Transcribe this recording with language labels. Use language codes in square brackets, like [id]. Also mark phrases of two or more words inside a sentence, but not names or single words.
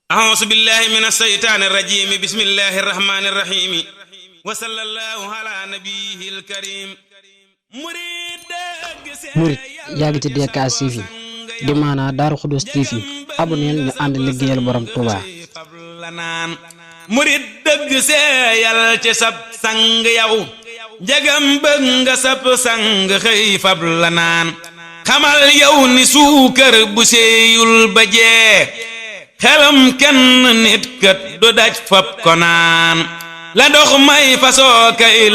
[ar] أعوذ بالله من الشيطان الرجيم بسم الله الرحمن الرحيم وصلى الله على نبيه الكريم [wo] murit yaa ngi ci DKS TV di maanaa Daaru Xudoos TV aboneel ñu ànd liggéeyal borom Touba. murit dëgg seeyal ci sab sang yow jagam bëgg nga sab sang xëy fab la naan xamal yow ni suukar bu seeyul ba jee xelam kenn nit kat du daj fab ko naan la ndox may fasoo kay la